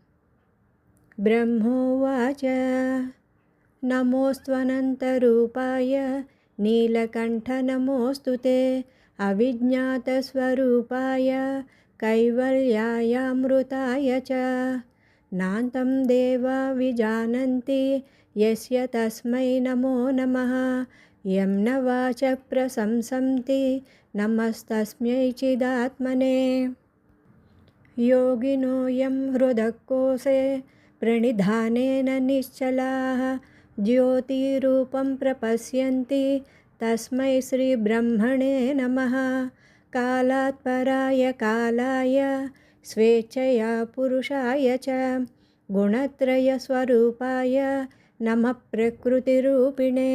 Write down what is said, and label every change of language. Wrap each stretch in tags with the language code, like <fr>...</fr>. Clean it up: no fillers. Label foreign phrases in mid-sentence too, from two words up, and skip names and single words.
<sa>బ్రహ్మోవాచ నమోస్త్వనంతరూపాయ నీలకంఠ నమోస్తుతే అవిజ్ఞాతస్వరూపాయ కైవల్యాయామృతాయ చ నాంతం దేవా విజానంతి యస్య తస్మై నమో నమః. యం న వాచ ప్రశంసంతి నమస్తస్మై చిదాత్మనే. योगिनो यं हृदकोशे प्रणिधानेन निश्चलाः ज्योतिरूपं प्रपश्यन्ति तस्मै श्रीब्रह्मणे नमः. कालात् पराय कालाय स्वेच्छया पुरुषाय च गुणत्रयस्वरूपाय नमः प्रकृतिरूपिणे.</sa>